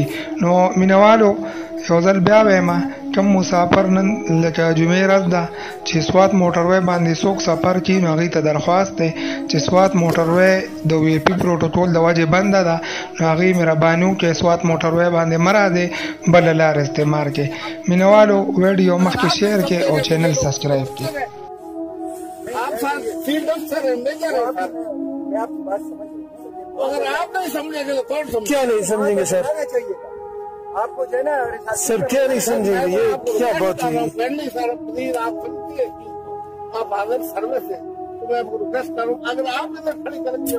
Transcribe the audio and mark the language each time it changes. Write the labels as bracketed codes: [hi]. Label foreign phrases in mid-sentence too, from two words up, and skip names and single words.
[ps] نو مینوالو یو ځل بیا وایم کوم مسافر نن لکه جمعې ورځ ده چې سوات موټروي باندې څوک سفر کوي نو هغې ته درخواست دی چې سوات موټروي د [en] VIP protocol [ps] د وجې بنده ده نو هغې مهرباني وکړئ سوات موټروي باندې مه راځئ بله لار استعمال کړئ. مینوالو ویډیو مخکې شیر کړئ او [en] channel subscribe [ps] کړئ. [ur] کیا نہیں سمجھیں گے سر? آپ کو جو ہے نا سر کیا نہیں سمجھیں گے? یہ کیا بات ہوئی? آپ سروس ہے تو میں آپ کو ریکویسٹ کروں اگر آپ ادھر کھڑی کریں گے